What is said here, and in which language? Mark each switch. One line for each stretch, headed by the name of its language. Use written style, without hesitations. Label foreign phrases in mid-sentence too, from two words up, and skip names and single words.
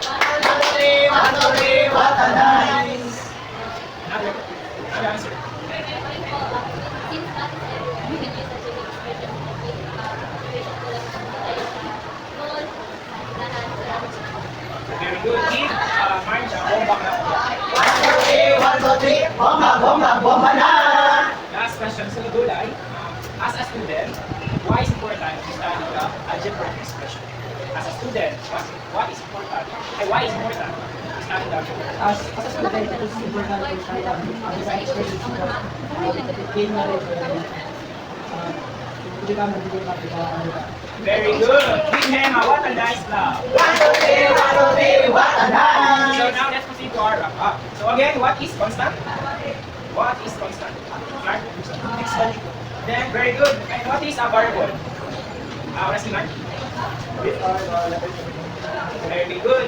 English: 1, 2, 3, 1, 2, 3, what a night! Another answer. Very good. Give Marge a bomba clap. 1, 2, 3, bomba, bomba, bomba na! Last question. So, Dulay, as a student, why is important to study the algebraic expression? As a student, what is important? Why is important to study the algebraic expression? As a student, it is important to try ang design expressions because gain knowledge
Filipino: hindi ka magiging
English: Very good. Give him a what a nice clap. 1, 2, 3, 1, 2, 3, what a night! So now let's proceed to our wrap up. So again, what is constant? What is constant? Mark? Then very good. And what is a variable? Let's see, Mark. Very good.